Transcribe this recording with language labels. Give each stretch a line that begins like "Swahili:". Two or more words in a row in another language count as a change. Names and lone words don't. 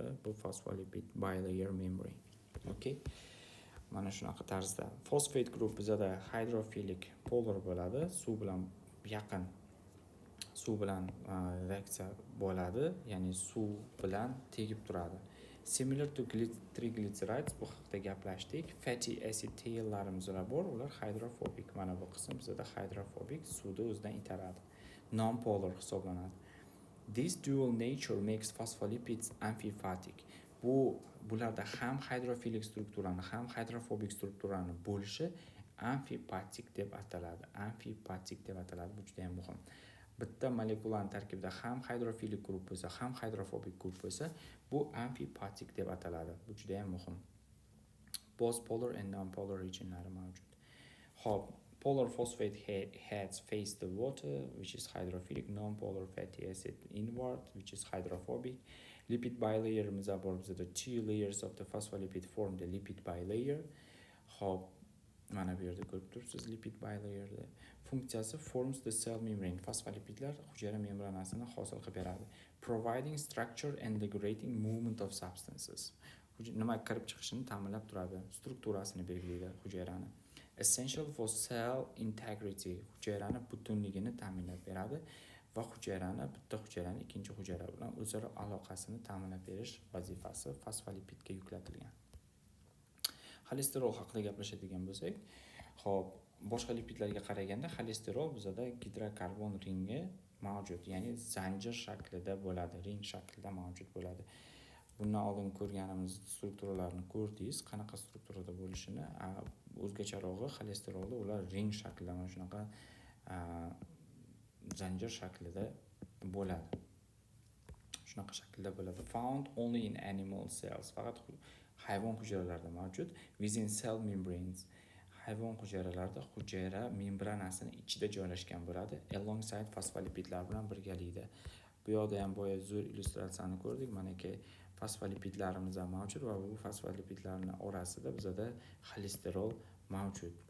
English: Bu phospholipid bilayer membrane.
Uzbek: Okay? Mana shunaqa tarzda. Fosfat guruh bizda
English: hydrophilic polar
Uzbek: bo'ladi, suv bilan yaqin, suv bilan reaksiya bo'ladi, ya'ni suv bilan tegib turadi.
English: Similar to triglycerides,
Uzbek: bu haqida gaplashdik.
English: Fatty acid taillarimiz
Uzbek: bor, ular hydrophobic. Mana bu qism bizda hydrophobic, suvni o'zidan itaradi. Non-polar hisoblanadi.
English: This dual nature makes phospholipids amphipathic.
Uzbek: Bularda ham hidrofilik strukturani, ham hidrofobik strukturani bo'lishi amfipatik deb ataladi. Bu juda ham muhim. Bitta molekulaning tarkibida ham hidrofilik guruh bo'lsa, ham hidrofobik guruh bo'lsa, bu amfipatik deb ataladi. Bu juda ham muhim.
English: Both polar and non-polar
Uzbek: regionlari mavjud. Xo'p,
English: polar phosphate heads face the water, which is hydrophilic. Non-polar fatty acid inward, which is hydrophobic.
Uzbek: Lipid bilayerimiz bor, bizda
English: two layers of the phospholipid form the lipid bilayer.
Uzbek: Xo'p, mana bu yerda ko'rib turibsiz
English: lipid bilayerda. Funksiyasi forms the cell membrane.
Uzbek: Fosfolipidlar hujayra membranasini hosil qilib beradi.
English: Providing structure and regulating movement of substances.
Uzbek: Nima kirib chiqishini ta'minlab turadi, strukturasini belgilaydi hujayrani.
English: Essential for cell integrity.
Uzbek: Hujayrani butunligini ta'minlab beradi va bitta hujayrani ikkinchi hujayra bilan o'zaro aloqasini ta'minlab berish vazifasi fosfolipidga yuklatilgan. Xolesterol haqida gaplashadigan bo'lsak, xo'p, boshqa lipidlarga qaraganda xolesterol bizda gidrokarbon ringi mavjud, ya'ni zanjir shaklida bo'ladi, ring shaklida mavjud bo'ladi. Bundan oldin ko'rganimiz strukturalarni ko'rdingiz, qanaqa strukturada bo'lishini. O'zgacharog'i xolesterolda ular ring shaklida, mana shunaqa zanjir shaklida bo'ladi. Shunaqa shaklda bo'ladi.
English: Found only in animal cells.
Uzbek: Faqat hayvon hujayralarida mavjud.
English: Within cell membranes.
Uzbek: Hayvon hujayralarida hujayra membranasining ichida joylashgan bo'ladi. Alongside fosfolipidlar bilan birgalikda. Bu yerda ham boya zo'r illyustratsiyani ko'rdik. Manaki fosfolipidlarimiz ham mavjud va bu fosfolipidlarning orasida bizda xolesterol mavjud.